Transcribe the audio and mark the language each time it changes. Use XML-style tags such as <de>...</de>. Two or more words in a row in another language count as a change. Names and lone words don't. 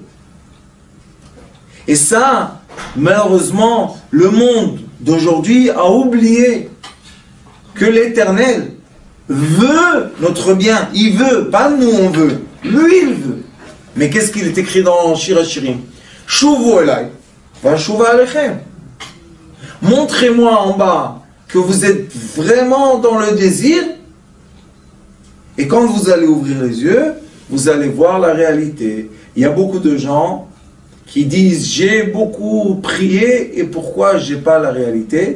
<fr>Et ça, malheureusement, le monde d'aujourd'hui a oublié que l'Éternel veut notre bien. Il veut, pas nous on veut. Lui il veut. Mais qu'est-ce qu'il est écrit dans Shir HaShirim?</fr> <he>שובו אלי, ואשובה אליכם.</he> <fr>Montrez-moi en bas que vous êtes vraiment dans le désir. Et quand vous allez ouvrir les yeux, vous allez voir la réalité. Il y a beaucoup de gens qui disent j'ai beaucoup prié et pourquoi j'ai pas la réalité.</fr>